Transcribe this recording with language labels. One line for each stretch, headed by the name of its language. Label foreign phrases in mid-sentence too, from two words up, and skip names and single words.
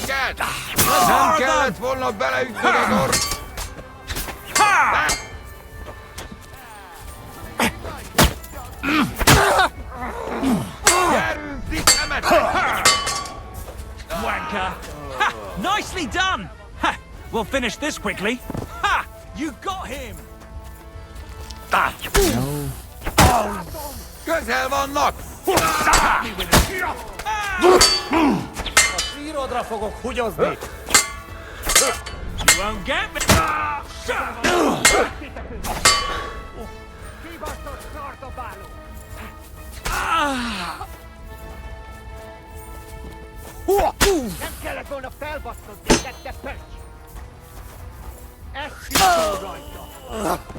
English: Wanker! Ha! Nicely done! Ha! We'll finish this quickly. Ha! You got him! No.
Hungarian: Közel vannak! Szírodra fogok hugyozni!
English: You won't get me!
Hungarian: Nem kellett volna felbaszkodni, te pöcs! Ez szívó rajta!